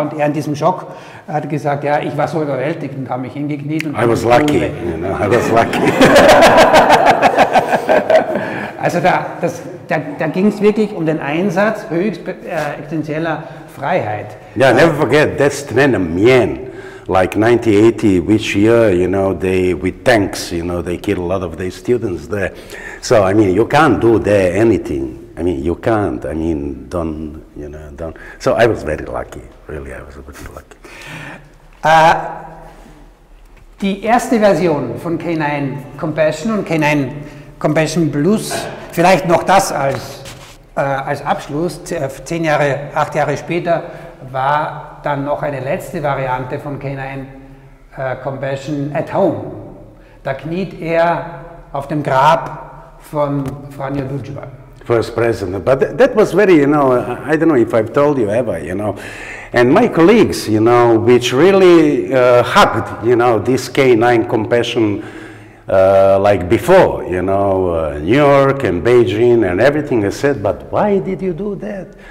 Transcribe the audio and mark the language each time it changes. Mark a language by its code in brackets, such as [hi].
[de] Und er in diesem Schock hat gesagt, ja, ich war so überwältigt und habe mich hingekniet. Und [en] I was lucky, you know, I was lucky. [de] Also da ging es wirklich um den Einsatz höchst existenzieller Freiheit. [en] Yeah, never forget, that's Tiananmen, like 1980, which year, you know, with tanks, you know, they killed a lot of their students there. So, I mean, you can't do there anything. I mean, you can't, I mean, don't. So I was very lucky, really, I was very lucky. [de] Die erste Version von K9 Compassion und K9 Compassion Plus, vielleicht noch das als Abschluss, 8 Jahre später, war dann noch eine letzte Variante von K9 Compassion at Home. Da kniet er auf dem Grab von Franjo Tudjman. [en] First president, but that was very, you know, I don't know if I've told you ever, you know, and my colleagues, you know, which really hugged, you know, this K9 Compassion like before, you know, New York and Beijing and everything. I said, but why did you do that?